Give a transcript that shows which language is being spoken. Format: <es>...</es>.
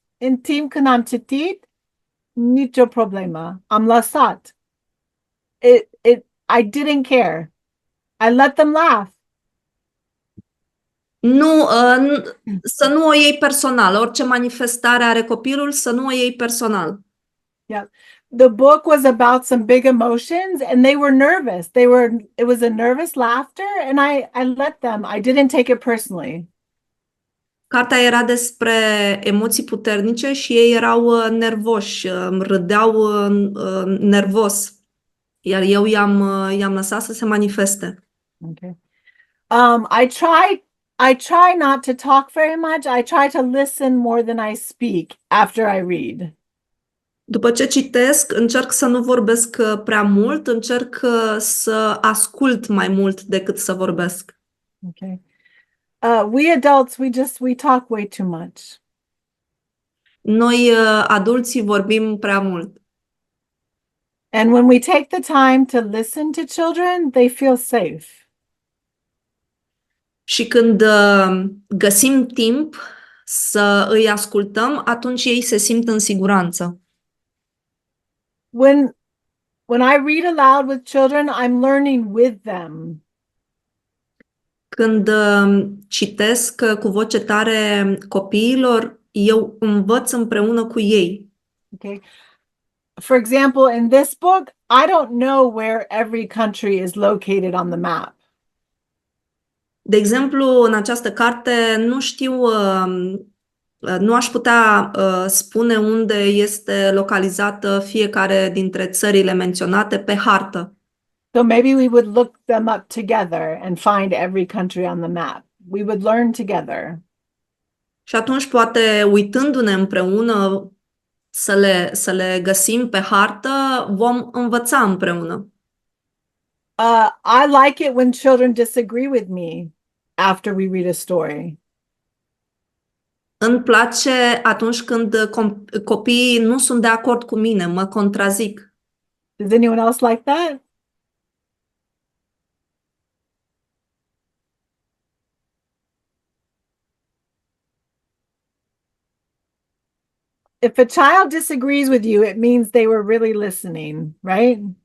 <ro>În timp când am citit, nicio problemă. Am lăsat.</ro> <en>I didn't care. I let them laugh.</en> <ro>Nu, să nu o iei personal. Orice manifestare are copilul, să nu o iei personal.</ro> <en>Yeah. The book was about some big emotions and they were nervous. It was a nervous laughter and I let them. I didn't take it personally.</en> <ro>Cartea era despre emoții puternice și ei erau nervoși, râdeau nervos. Iar eu i-am lăsat să se manifeste.</ro> <en>Okay. I try not to talk very much. I try to listen more than I speak after I read.</en> <ro>După ce citesc, încerc să nu vorbesc prea mult, încerc să ascult mai mult decât să vorbesc.</ro> <en>Okay. We adults, we talk way too much.</en> <ro>Noi, adulții, vorbim prea mult.</ro> <en>And when we take the time to listen to children, they feel safe.</en> <ro>Și când găsim timp să îi ascultăm, atunci ei se simt în siguranță.</ro> <en>When I read aloud with children, I'm learning with them.</en> <ro>Când citesc cu voce tare copiilor, eu învăț împreună cu ei.</ro> <en>Okay. For example, in this book, I don't know where every country is located on the map.</en> <ro>De exemplu, în această carte nu știu, nu aș putea spune unde este localizată fiecare dintre țările menționate pe hartă.</ro> <en>So maybe we would look them up together and find every country on the map. We would learn together.</en> <ro>Și atunci, poate, uitându-ne împreună să le găsim pe hartă, vom învăța împreună.</ro> <en>I like it when children disagree with me after we read a story.</en> <ro>Îmi place atunci când copiii nu sunt de acord cu mine, mă contrazic.</ro> <en>Does anyone else like that? If a child disagrees with you, it means they were really listening, right?</en>